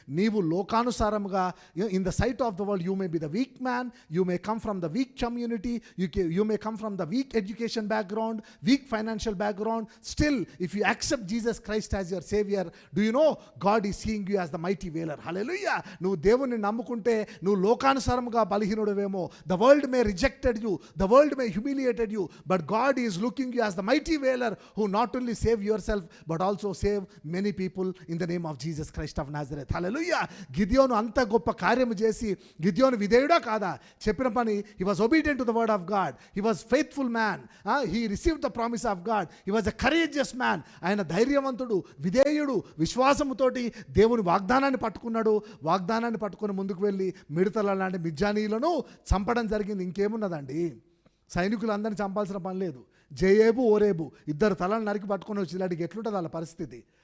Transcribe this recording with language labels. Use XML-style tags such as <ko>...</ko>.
<te>నీవు లోకానుసారముగా</te> <en>In the sight of the world you may be the weak man, you may come from the weak community, you may come from the weak education background, weak financial background. Still if you accept Jesus Christ as your saviour, do you know God is seeing you as the mighty valour. Hallelujah.</en> <te>నువ్వు దేవుణ్ణి నమ్ముకుంటే నువ్వు లోకానుసారముగా బలహీనుడవేమో.</te> <en>The world may rejected you, the world may humiliated you, but God is looking you as the mighty veiler who not only save yourself but also save many people in the name of Jesus Christ of Nazareth. Hallelujah.</en> <te>గిద్యోను అంత గొప్ప కార్యము చేసి గిద్యోను విధేయుడా కాదా? చెప్పిన పని,</te> <en>he was obedient to the word of God, he was faithful man, he received the promise of God, he was a courageous man.</en> <te>ఆయన ధైర్యవంతుడు, విధేయుడు, విశ్వాసముతోటి దేవుని వాగ్దానాన్ని పట్టుకున్నాడు. వాగ్దానాన్ని పట్టుకుని ముందుకు వెళ్ళి మిడతల లాంటి మిద్యానీయులను చంపడం జరిగింది. ఇంకేమున్నదండి? సైనికులందరినీ చంపాల్సిన పని లేదు. జయేబు ఓరేబు ఇద్దరు తలను నరికి పట్టుకొని వచ్చి ఇలాంటికి ఎట్లుంటుంది వాళ్ళ పరిస్థితి?</te>